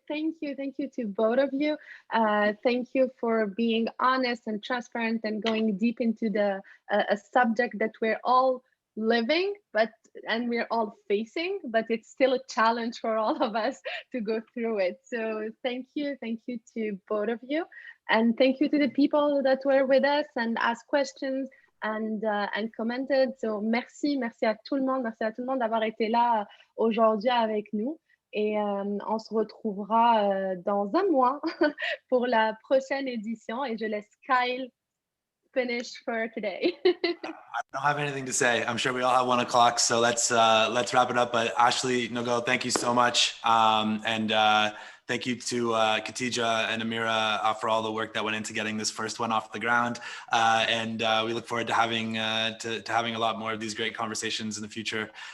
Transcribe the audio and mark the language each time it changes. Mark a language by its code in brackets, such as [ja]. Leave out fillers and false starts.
[en] Thank you to both of you. Thank you for being honest and transparent and going deep into a subject that we're all living, and we're all facing, but it's still a challenge for all of us to go through it. So thank you to both of you, and thank you to the people that were with us and asked questions and commented. [fr] So merci à tout le monde, d'avoir été là aujourd'hui avec nous. Et on se retrouvera dans un mois pour la prochaine édition. Et je laisse Kyle [en] finish for today. I don't have anything to say. I'm sure we all have 1 o'clock, so let's wrap it up. But Ashley, Nogol, thank you so much, and thank you to Khatija and Amira for all the work that went into getting this first one off the ground. And we look forward to having having a lot more of these great conversations in the future.